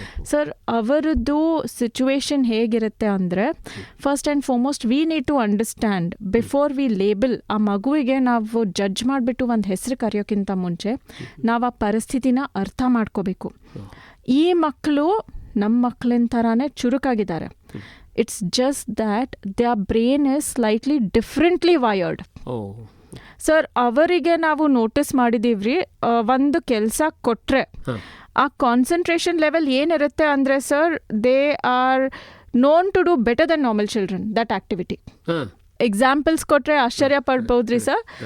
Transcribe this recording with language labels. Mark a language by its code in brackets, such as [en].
[en] sir, [kn] ಅವರದ್ದು situation ಹೇಗಿರುತ್ತೆ ಅಂದರೆ, [en] First and foremost we need to understand before we label. [kn] ಆ ಮಗುವಿಗೆ ನಾವು ಜಡ್ಜ್ ಮಾಡಿಬಿಟ್ಟು ಒಂದು ಹೆಸರು ಕರೆಯೋಕ್ಕಿಂತ ಮುಂಚೆ ನಾವು ಆ ಪರಿಸ್ಥಿತಿನ ಅರ್ಥ ಮಾಡ್ಕೋಬೇಕು. ಈ ಮಕ್ಕಳು ನಮ್ಮ ಮಕ್ಕಳಿನ ಥರನೇ ಚುರುಕಾಗಿದ್ದಾರೆ. [en] It's just that their brain is slightly differently wired. [kn] Sir ಅವರಿಗೆ ನಾವು ನೋಟಿಸ್ ಮಾಡಿದೀವ್ರಿ, ಒಂದು ಕೆಲಸ ಕೊಟ್ರೆ ಹಾಂ ಆ ಕಾನ್ಸಂಟ್ರೇಷನ್ ಲೆವೆಲ್ ಏನಿರುತ್ತೆ ಅಂದರೆ sir, [en] They are known to do better than normal children that activity. ಹಾಂ [kn] ಎಕ್ಸಾಂಪಲ್ಸ್ ಕೊಟ್ರೆ ಆಶ್ಚರ್ಯ ಪಡ್ಬೋದ್ರಿ ಸರ್.